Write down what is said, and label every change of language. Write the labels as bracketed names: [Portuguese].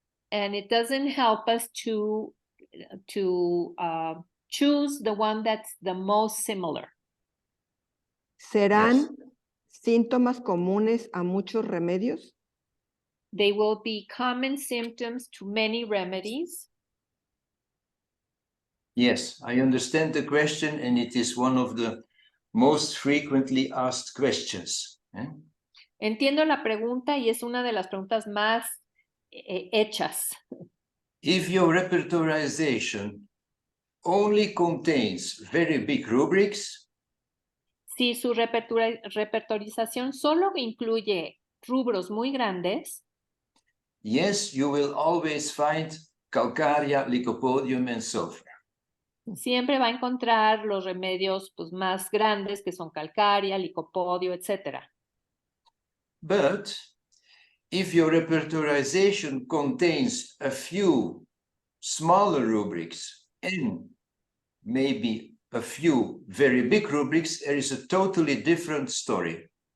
[English] And it doesn't help us to choose the one that's the most similar. [Spanish] ¿Serán síntomas comunes a muchos remedios? [English] They will be common symptoms to many remedies. Yes, I understand the question, and it is one of the most frequently asked questions. [Spanish] Entiendo la pregunta y es una de las preguntas más hechas. [English] If your repertorization only contains very big rubrics, [Spanish] si su repertorización solo incluye rubros muy grandes, [English] yes, you will always find Calcarea, Lycopodium, and sulfur. [Spanish] Siempre va a encontrar los remedios pues, más grandes, que son calcaria, licopodio, etc. [English] But if your repertorization contains a few smaller rubrics and maybe a few very big rubrics, there is a totally different story.